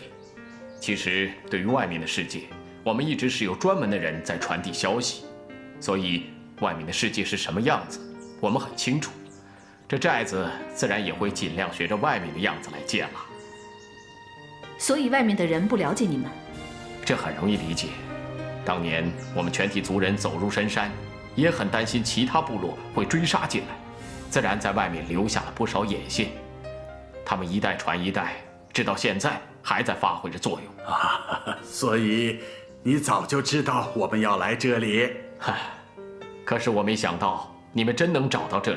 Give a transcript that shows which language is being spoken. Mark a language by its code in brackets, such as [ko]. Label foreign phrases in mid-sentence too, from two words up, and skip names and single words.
[zh] 其實對於外面的世界，我們一直是有專門的人在傳遞消息，所以外面的世界是什麼樣子，我們很清楚。這寨子自然也會盡量學着外面的樣子來建了。所以外面的人不了解你們？這很容易理解。當年我們全體族人走入深山，也很擔心其他部落會追殺進來。自然在外面留下了不少眼線，他們一代傳一代，直到現在還在發揮着作用。所以你早就知道我們要來這裡。可是我沒想到你們真能找到這裡。